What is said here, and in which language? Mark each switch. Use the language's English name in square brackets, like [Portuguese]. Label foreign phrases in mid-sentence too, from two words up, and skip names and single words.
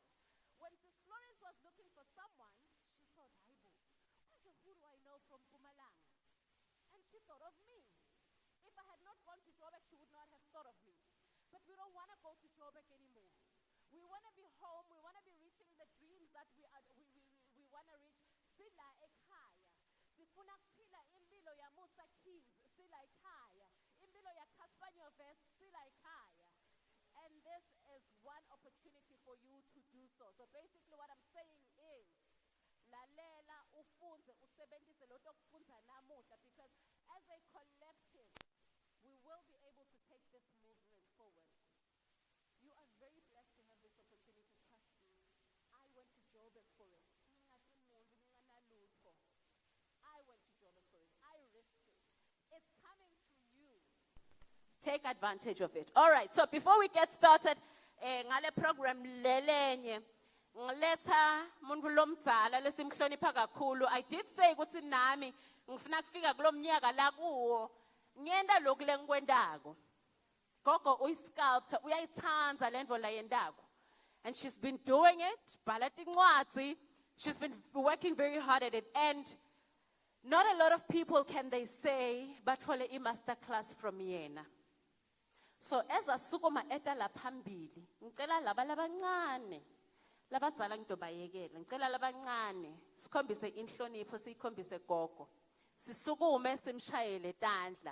[English] When Sis Florence was looking for someone, she thought, Aibo, who do I know from Mpumalanga? And she thought of me. If I had not gone to Joburg, she would not have thought of me. But we don't want to go to Joburg anymore. We want to be home. We want to be reaching the dreams that we want to reach. [Swati] Sila ekhaya. Sifuna kuphila impilo ya Musa Kings, sila ekhaya. Impilo ya Caspanyo Vest, sila ekhaya. [English] And this is one opportunity for you to do so. So basically what I'm saying is, [Swati] lalela ufunze usebenzise lokho okufunza namuhla, [English] because as a collective we will be able to take this movement forward. You are very blessed to have this opportunity. Trust me. I went to Joburg for it. I went to Joburg for it. I risked it. It's coming to you. Take advantage of it. All right. So before we get started, [Swati] ngale program lelenye ngiletha umuntu lomdzala lesimhlonipha kakhulu. [English] I did say [Swati] ukuthi nami ngifuna kufika kulomnyaka la kuwo ngiyenda lokhu lengikwendako. Gogo uyi-sculptor, uyayithanza lento la yendako. [English] And she's been doing it, [Swati] bhala tincwadzi. [English] She's been working very hard at it. And not a lot of people can they say, [Swati] batfole i-masterclass [English] from yena. [Swati] So as asukuma eta la phambili, ngicela laba labancane, labadzala ngidobayekela, ngicela labancane, sikhombise inhlonipho, sikhombise gogo. Sisukume simshayele tandla.